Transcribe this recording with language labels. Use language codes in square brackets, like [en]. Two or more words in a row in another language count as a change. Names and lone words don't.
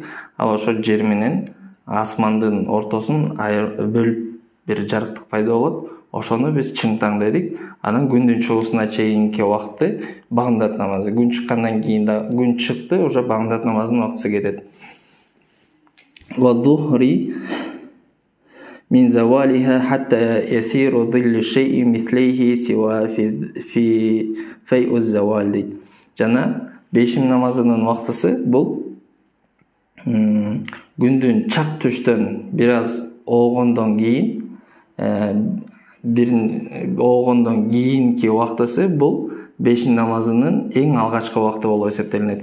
[ky] Ал ошо жер менен асмандын ортосун бөлүп бир жарыктык пайда болот. Ошону биз чың таң дедик. Анан күндүн чыгуусуна чейинки убакытты бамдат намазы. Күн чыккандан кийин да күн чыкты, уже бамдат намазынын убактысы кетет. [ar] والظهر من زوالها حتى يصير ظل شيء مثله سوى في فيء الزوال. [ky] Жана бешим намазынын убактысы бул күндүн чак түштөн бир аз оогондон кийин кийинки убактысы бул бешим намазынын эң алгачкы убакыты болуп эсептелинет.